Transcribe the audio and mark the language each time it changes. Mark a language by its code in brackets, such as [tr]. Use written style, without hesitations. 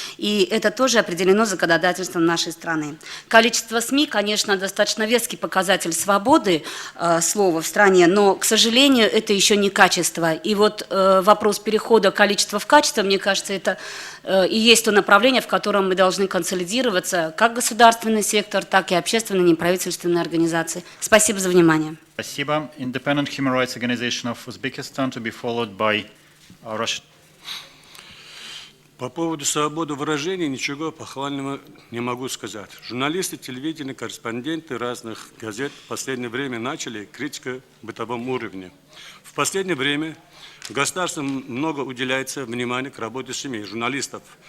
[ru] И это тоже определено законодательством нашей страны. Количество СМИ, конечно, достаточно веский показатель свободы слова в стране, но, к сожалению, это еще не качество. И вот вопрос перехода количества в качество, мне кажется, это и есть то направление, в котором мы должны консолидироваться, как государственный сектор, так и общественные неправительственные организации. Спасибо за внимание. Спасибо. [en] Independent Human Rights Organization of Uzbekistan, to be followed by Russia. [ru] По поводу свободы выражения ничего похвального не могу сказать. Журналисты, телевидение, корреспонденты разных газет в последнее время начали критику в бытовом уровне. В последнее время государством много уделяется внимания к работе СМИ, журналистов.